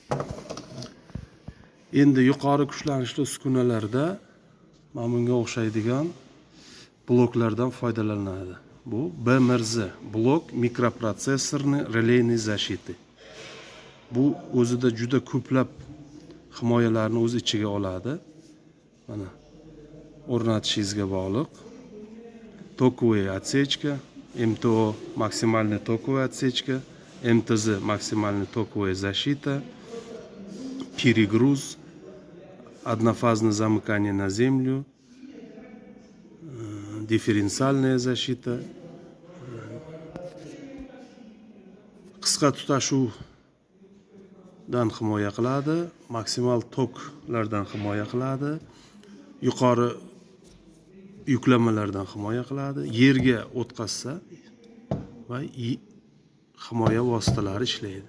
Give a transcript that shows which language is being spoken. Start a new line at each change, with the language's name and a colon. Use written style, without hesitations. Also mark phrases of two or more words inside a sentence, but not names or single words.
Uzbek: Endi yuqori kuchlanishli uskunalarda mana bunga o'xshaydigan bloklardan foydalaniladi. Bu BMRZ blok mikroprotsessorni
Russian: релейный защиты.
Uzbek: Bu o'zida juda ko'plab himoyalarni o'z ichiga oladi. Mana o'rnatishingizga bog'liq.
Russian: Tokovая отсечка, МТО максимальная токовая отсечка, МТЗ максимальная токовая защита, перегруз, однофазное замыкание на землю, дифференциальная защита,
Uzbek: qisqa tutashuvdan himoya qiladi, maksimal toklardan himoya qiladi, yuqori yuklamalardan himoya qiladi, yerga o'tkazsa va himoya vositalari ishlaydi.